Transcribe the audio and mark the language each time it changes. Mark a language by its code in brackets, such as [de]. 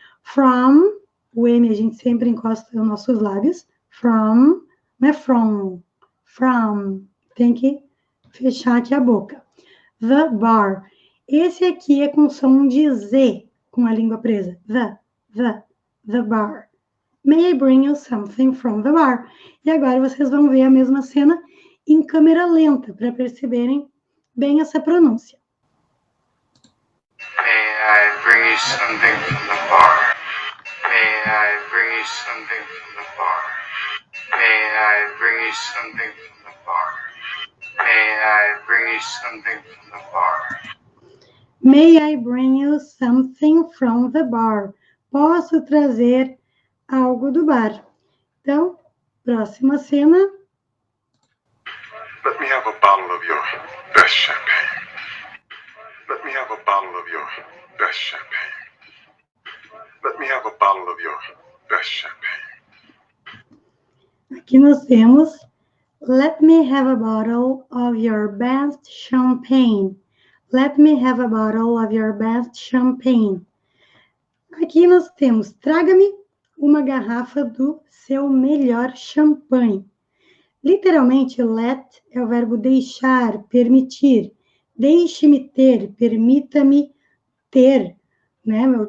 [pt] From, o M a gente sempre encosta nos nossos lábios. From, não é from. From, tem que fechar aqui a boca. [en] The bar. [pt] Esse aqui é com som de Z, com a língua presa. [en] The bar. May I bring you something from the bar? [pt] E agora vocês vão ver a mesma cena em câmera lenta, para perceberem bem essa pronúncia. [en] May I bring you something from the bar? May I bring you something from the bar? May I bring you something from the bar? May I bring you something from the bar? May I bring you something from the bar? [pt] Posso trazer algo do bar? Então, próxima cena. [en] Let me have a bottle of your best champagne. Let me have a bottle of your best champagne. Let me have a bottle of your best champagne. [pt] Aqui nós temos [en] Let me have a bottle of your best champagne. Let me have a bottle of your best champagne. [pt] Aqui nós temos traga-me uma garrafa do seu melhor champanhe. Literalmente, let é o verbo deixar, permitir. Deixe-me ter, permita-me ter, né?